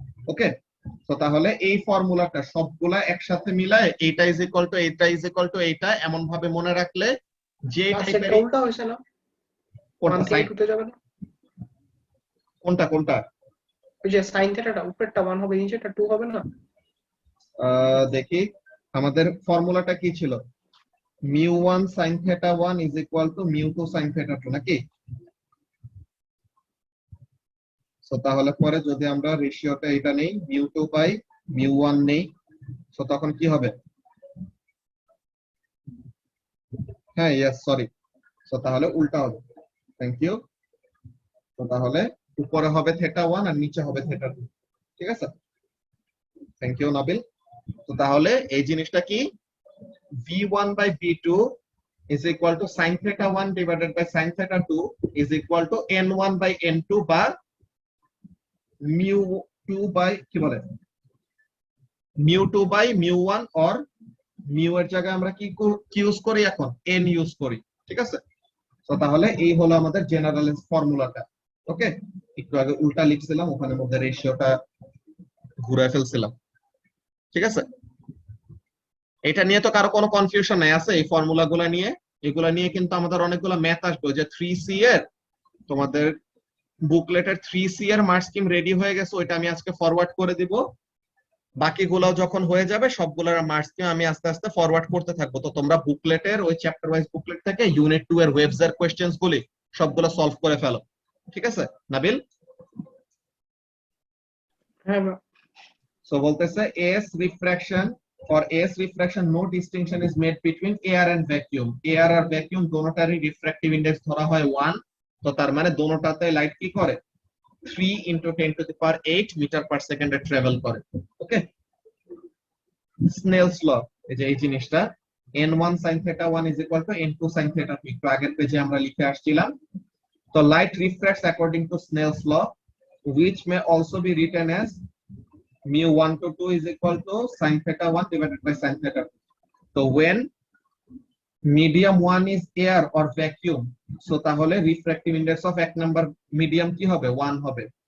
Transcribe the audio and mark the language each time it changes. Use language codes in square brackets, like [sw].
[bn] ওকে, তো তাহলে এই ফর্মুলাটা সবগুলা একসাথে মিলায় এইটা ইজ ইকুয়াল টু এইটা ইজ ইকুয়াল টু এইটা এমন ভাবে মনে রাখলে যে টাইপের, উল্টা হইছে না? কোনটা 1 থেকে সাইন, 2 তে যাবে না? কোনটা কোনটা ওই যে sin থিটাটা উপরেরটা 1 হবে, নিচেরটা 2 হবে না? দেখি আমাদের ফর্মুলাটা কি ছিল, [en] mu1 sin theta 1 is equal to mu2 sin theta 2 নাকি? [bn] সো তাহলে পরে যদি আমরা রেশিওটা এটা নেই mu2 বাই mu1 নেই, সো তখন কি হবে, হ্যাঁ ইয়েস সরি, সো তাহলে উল্টা হবে। Thank you. তো তাহলে উপরে হবে থেটা 1 আর নিচে হবে থেটা 2, ঠিক আছে? [en] Thank you Nabil. [bn] তো তাহলে এই জিনিসটা কি, [en] v1 by v2 is equal to sin theta 1 divided by sin theta 2 is equal to n1 by n2 বা mu2 by কি বলে mu2 by mu1 or mu এর জায়গায় আমরা কি use করি এখন, n ইউজ করি, ঠিক আছে? [bn] তো তাহলে এই হলো আমাদের জেনারেল ফর্মুলাটা। ওকে, একটু আগে উল্টা লিখছিলাম, ওখানে মধ্যে রেশিওটা ঘুরে ফেলছিলাম, ঠিক আছে? এটা নিয়ে তো কারো কোনো কনফিউশন নাই আছে? এই ফর্মুলাগুলো নিয়ে, এগুলা নিয়ে কিন্তু আমাদের অনেকগুলো ম্যাথ আসবে। যে 3C এর তোমাদের বুকলেটের 3C এর মার্ক স্কিম রেডি হয়ে গেছে, ওইটা আমি আজকে ফরওয়ার্ড করে দিব। বাকিগুলো যখন হয়ে যাবে সবগুলোর মার্ক স্কিম আমি আস্তে আস্তে ফরওয়ার্ড করতে থাকবো। তো তোমরা বুকলেটের ওই চ্যাপ্টার ওয়াইজ বুকলেট থেকে ইউনিট 2 এর ওয়েভস এর কোশ্চেনস গুলি সবগুলো সলভ করে ফেলো, ঠিক আছে নাবিল? হ্যাঁ। সো বলতেছে S refraction, [en] for S refraction no distinction is made between air and vacuum. [bn] Air আর vacuum দোনোটারই refractive index ধরা হয় 1। তো তার মানে দোনোটাতে লাইট কি করে, [en] 3 into 10 to the power 8 [bn] metre per সেকেন্ডে ট্রাভেল করে। ওকে, স্নেলস ল, এই যে এই জিনিসটা [en] n1 sin theta 1 is equal to n2 sin theta 2 [bn] একটু আগের পেজে আমরা লিখে আসছিলাম। [en] তো light refracts according to Snell's law which may also be written as mu1 to 2 is equal to sin theta 1 divided by sin theta 2. So when medium 1 is air or vacuum, so তাহলে refractive index of [bn] এক number medium কি হবে, 1 হবে।